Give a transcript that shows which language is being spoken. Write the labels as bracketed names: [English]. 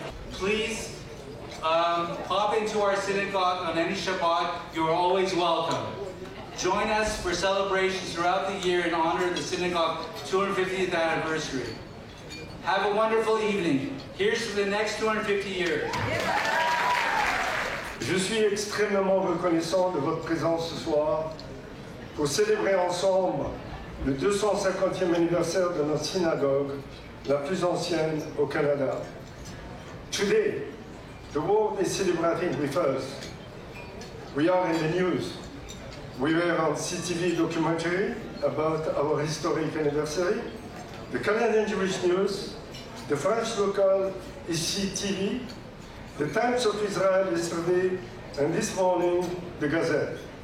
[English] Please pop into our synagogue on any Shabbat. You are always welcome. Join us for celebrations throughout the year in honor of the synagogue's 250th anniversary. Have a wonderful evening. Here's to the next 250 years. [French] Je suis extrêmement reconnaissant de votre présence ce soir pour célébrer ensemble le 250e anniversaire de notre synagogue, la plus ancienne au Canada. [English] Today, the world is celebrating with us We are in the news. We were on CTV documentary about our historic anniversary, the Canadian Jewish News, the French local ICI TV, the Times of Israel yesterday, and this morning, the Gazette.